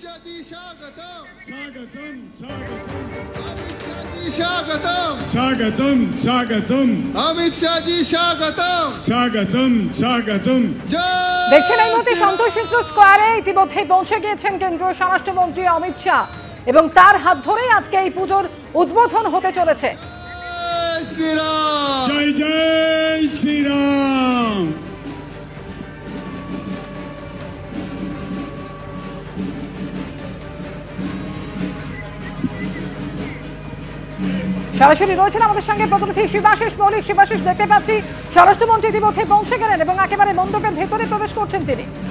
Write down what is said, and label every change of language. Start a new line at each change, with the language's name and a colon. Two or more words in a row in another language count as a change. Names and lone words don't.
Hindi: स्वागतम स्वागतम स्वागतम अमित शाह जी स्वागतम स्वागतम स्वागतम अमित शाह जी स्वागतम स्वागतम स्वागतम
Bangla: দেখছেন এই মুহূর্তে সন্তোষ মিত্র স্কয়ারে ইতিমধ্যে পৌঁছে গিয়েছেন কেন্দ্রীয় স্বরাষ্ট্রমন্ত্রী অমিত শাহ এবং তার হাত ধরেই আজকে এই পুজোর উদ্বোধন হতে চলেছে।
Hindi: श्री राम जय जय श्री राम।
Bangla: সরাসরি রয়েছেন আমাদের সঙ্গে প্রতিনিধি শিবাশিস মৌলিক। শিবাশিস, দেখতে পাচ্ছি স্বরাষ্ট্রমন্ত্রী ইতিমধ্যে পৌঁছে গেলেন এবং একেবারে মণ্ডপের ভেতরে প্রবেশ করছেন তিনি।